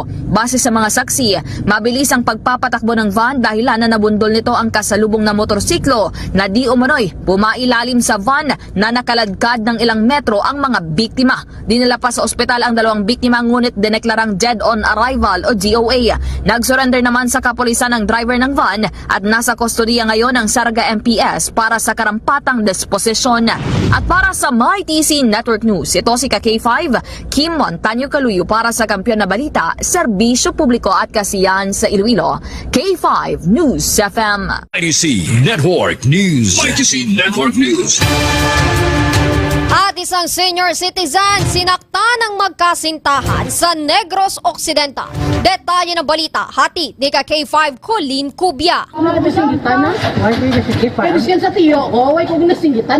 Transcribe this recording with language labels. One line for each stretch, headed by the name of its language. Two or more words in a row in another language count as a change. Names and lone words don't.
Filipino: Base sa mga saksi, mabilis ang pagpapatakbo ng van dahilan na nabundol nito ang kasalubong na motorsiklo na di umano'y pumailalim sa van na nakaladkad ng ilang metro ang mga biktima. Dinala pa sa ospital ang dalawang biktima ngunit dineklarang
English: dead on arrival
Filipino: o DOA. Nag-surrender naman sa kapulisan ang driver ng van at nasa kustodiya ngayon ng Saraga MPS para sa karampatang disposisyon. At para sa Mighty C Network News, ito si K5 Kim Montaño Kaluyo para sa Kampiyon na Balita, Serbisyo Publiko at Kasiyahan sa Iloilo, K5 News FM. Mighty C Network News. Mighty C Network News. At isang senior citizen sinaktan ng magkasintahan sa Negros Occidental. Detalye ng balita, hatid ni K5 Colleen Cubia.
Hiligaynon: Ano ka nasinggitan na? Pero siya sa tiyo ko, way kong nasinggitan.